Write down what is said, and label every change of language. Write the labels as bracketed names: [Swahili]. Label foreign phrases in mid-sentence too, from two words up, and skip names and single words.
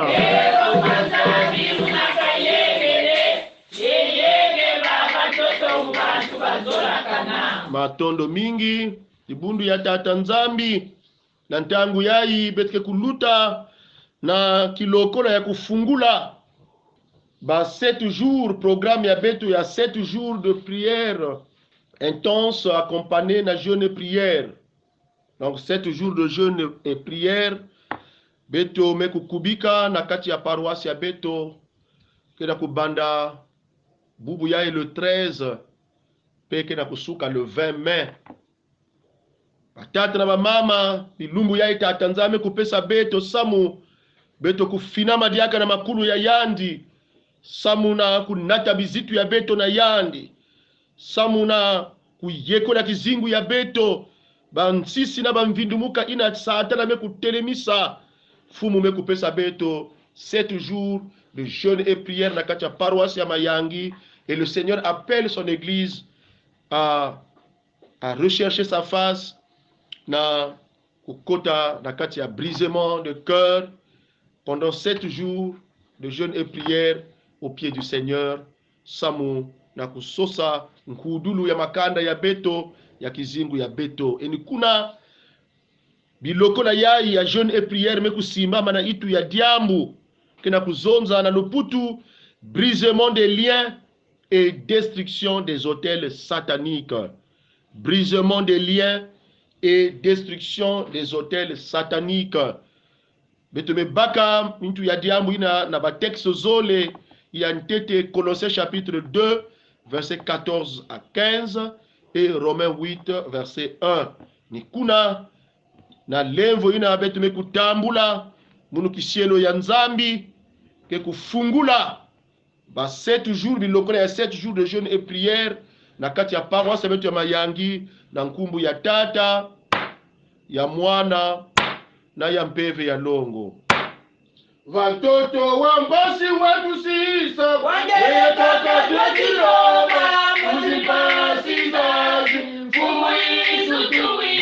[Kituba (Democratic Republic of Congo)] Yembo kwa nzambi munakayegele. Yeyege baba toto mbantu bazola kana. Matondo mingi ibundu ya tata nzambi na ntangu yayi betke kuluta na kilokola ya kufungula ba [French] 7 jours [Kituba (Democratic Republic of Congo)] programme ya beto ya [French] 7 jours de prière intense accompagné [Kituba (Democratic Republic of Congo)] na [French] jeûne et prière. Donc 7 jours de jeûne et prière [Kituba (Democratic Republic of Congo)] beto mekukubika na kati ya paroisse ya beto kena kubanda bubu yayi le 13 peke na kusuka [French] le 20 mai. [Kituba (Democratic Republic of Congo)] Batata na bamama bilumbu ya itata nzame kupesa beto samu beto kufinama diaka na makulu ya yandi samu na kunata bizitu ya beto na yandi samu na kuyeko na kizingu ya beto bansisi na bamvindumuka ina saatana me kutelemisa fumu me kupesa beto [French] 7 jours de jeûne et prière [Kituba (Democratic Republic of Congo)] na kati ya paroisse ya Mayangi. [French] Et le Seigneur appelle son église à rechercher sa face [Kituba (Democratic Republic of Congo)] na kukota na kati ya [French] brisement de cœur pendant 7 jours de jeûne et prière au pied du Seigneur. [Kituba (Democratic Republic of Congo)] Samu na kusosa nkudulu ya makanda ya beto ya kizingu ya beto. Eni kuna biloko na yai ya [French] jeûne et prière [Kituba (Democratic Republic of Congo)] mekusimama na itu ya diambu kena kuzonza na luputu [French] brisement des liens et destruction des hôtels sataniques. Brisement des liens et destruction des hôtels sataniques. [Kituba (Democratic Republic of Congo)] Betome baka mintu ya diambu ina na ba texte zole ya ntete [French] Colossiens chapitre 2 verset 14 à 15 et Romains 8 verset 1. [Kituba (Democratic Republic of Congo)] Ni kuna na levo ina betome kutambula munu kisielo ya nzambi ke kufungula ba 7 jours bilokole ya [French] 7 jours de jeûne et prière [Kituba (Democratic Republic of Congo)] na kati ya paroisse betu ya Mayangi na nkumbu ya tata ya mwana na ya mpeve ya longo. Watoto wa mbasi watu sisa wangetoka tukiloma muzipasi zazi mfumu Yesu tuwina.